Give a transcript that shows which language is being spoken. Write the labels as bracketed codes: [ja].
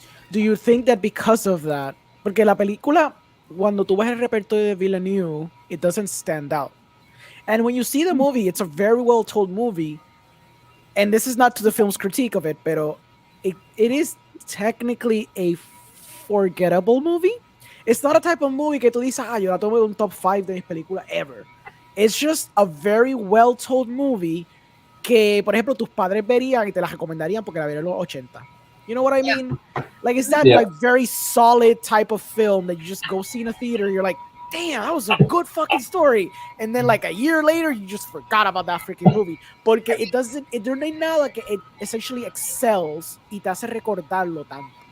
[en] Do you think that because of that, [es] porque la película, cuando tú ves el repertorio de Villeneuve, [en] it doesn't stand out. And when you see the movie, it's a very well told movie. And this is not to the film's critique of it, pero it is technically a forgettable movie. It's not a type of movie [es] que tú dices, yo la tomo de un top 5 de mis películas [en] ever. It's just a very well told movie [es] que, por ejemplo, tus padres verían y te la recomendarían porque la verían en los 80. [en] You know what I mean? Like, it's that like very solid type of film that you just go see in a theater. You're like, damn, that was a good fucking story. And then like a year later, you just forgot about that freaking movie. [es] Porque no hay nada que [en] it essentially excels [es] y te hace recordarlo tanto.